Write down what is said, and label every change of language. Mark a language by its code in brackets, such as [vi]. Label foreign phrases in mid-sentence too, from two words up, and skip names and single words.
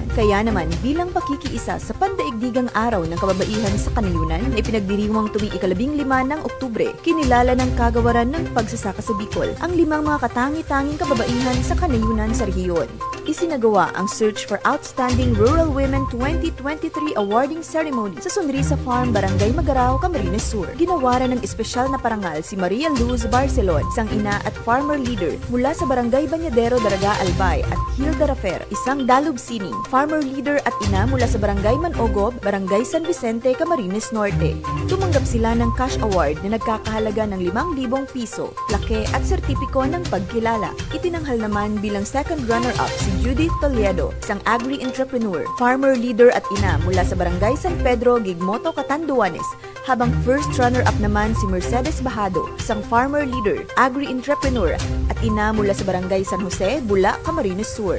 [tl] Kaya naman bilang pakikiisa sa pandaigdigang araw ng kababaihan sa kanayunan na ipinagdiriwang tuwing ika-15 ng Oktubre, kinilala ng kagawaran ng pagsasaka sa Bicol ang 5 mga katangi-tanging kababaihan sa kanayunan sa rehiyon. Isinagawa ang Search for Outstanding Rural Women 2023 Awarding Ceremony sa Sonrisa Farm, Barangay Magarao, Camarines Sur. Ginawaran ng espesyal na parangal si Maria Luz Barcelon, isang ina at [en] farmer leader [tl] mula sa Barangay Bañadero, Daraga, Albay, at Hilda Rafer, isang Dalub Sining, [en] farmer leader [tl] at ina mula sa Barangay Manogob, Barangay San Vicente, Camarines Norte. Tumanggap sila ng [en] cash award [tl] na nagkakahalaga ng 5,000 piso, plake at sertipiko ng pagkilala. Itinanghal naman bilang [en] second runner-up [tl] si Judith Toledo, isang [en] agri-entrepreneur, farmer leader [tl] at ina mula sa Barangay San Pedro, Gigmoto, Catanduanes, habang [en] first runner-up [tl] naman si Mercedes Bahado, isang [en] farmer leader, agri-entrepreneur [tl] at ina mula sa Barangay San Jose, Bula, Camarines Sur.